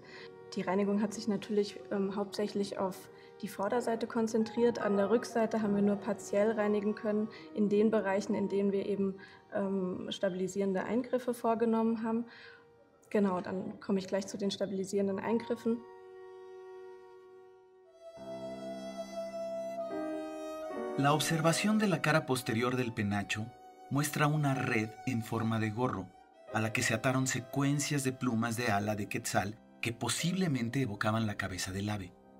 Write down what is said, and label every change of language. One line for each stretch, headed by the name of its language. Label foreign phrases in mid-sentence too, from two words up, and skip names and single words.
German: Die Reinigung hat sich natürlich hauptsächlich auf die Vorderseite konzentriert. An der Rückseite haben wir nur partiell reinigen können, in den Bereichen, in denen wir eben stabilisierende Eingriffe vorgenommen haben. Genau, dann komme ich gleich zu den stabilisierenden Eingriffen.
Spanish: La observación de la cara posterior del penacho muestra una red en forma de gorro, a la que se ataron secuencias de plumas de ala de quetzal que posiblemente evocaban la cabeza del ave.